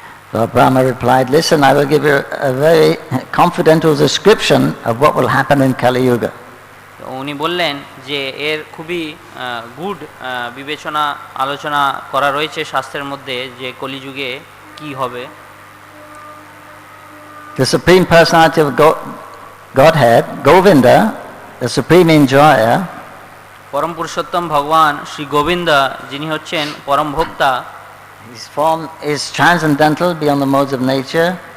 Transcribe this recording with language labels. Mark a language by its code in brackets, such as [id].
[en] So Brahma replied, listen, I will give you a very confidential description of what will happen in Kali Yuga. [bn] উনি বললেন যে এর খুবই good বিবেচনা আলোচনা করা রয়েছে শাস্ত্রের মধ্যে যে কলিযুগে কি হবে। [en] The Supreme Personality of Godhead, Govinda, the Supreme Enjoyer, [bn] পরম পুরুষোত্তম ভগবান শ্রী গোবিন্দ, যিনি হচ্ছেন পরম ভোক্তা, [en] his form is transcendental beyond the modes of nature.